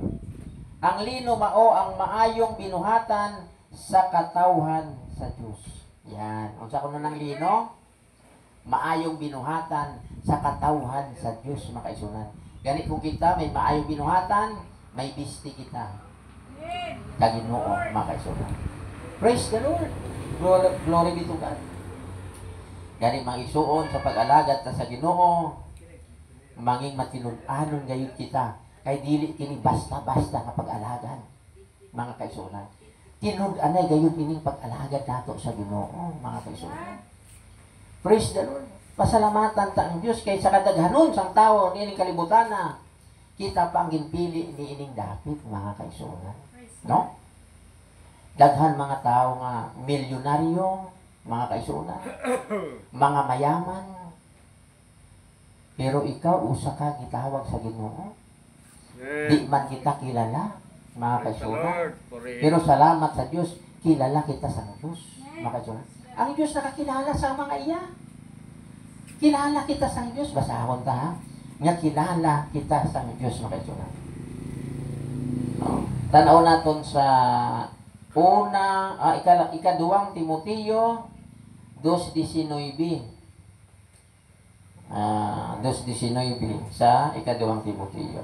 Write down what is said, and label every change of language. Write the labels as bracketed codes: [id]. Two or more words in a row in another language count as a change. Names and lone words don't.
[ceb] Ang lino mao ang maayong binuhatan sa katawhan sa Dios. Yan. Unsa kuno nang lino? Maayong binuhatan sa katawhan sa Dios, mga kaisunan. Gani kung kita may maayong binuhatan, may bisti kita. Kaginoo, mga kaisunan. [en] Praise the Lord. Glory be to God. [ceb] Gani mga isuon sa pag-alagad ta sa Ginoo, manging matinud-anon gayud kita. Kay dili kini basta-basta nga pag-alagad, mga kaisunan. Tinud-anay gayon ining pag-alagad nato sa Ginoo, mga kaisunan. [en] Praise the Lord. [ceb] Pasalamatan ta ang Dios kay sa kadaghanon sang tawo niining kalibutan na kita pa ang ginpili ni ining dapit, mga kaisunan. No? Daghan mga tao nga milyonaryo, mga kaisuna, mga mayaman. Pero ikaw, usa ka gitawag sa Ginoo. Di man kita kilala, mga kaisuna. Pero salamat sa Diyos, kilala kita sa Diyos, mga kaisuna. Ang Diyos nakakilala sa mga iya. Kilala kita sa Diyos. Basahon ta, ha? Nga kilala kita sa Diyos, mga kaisuna. No? Tanaw naton sa ikaduwang Timoteo 2:19. 2:19 sa ikaduwang Timoteo.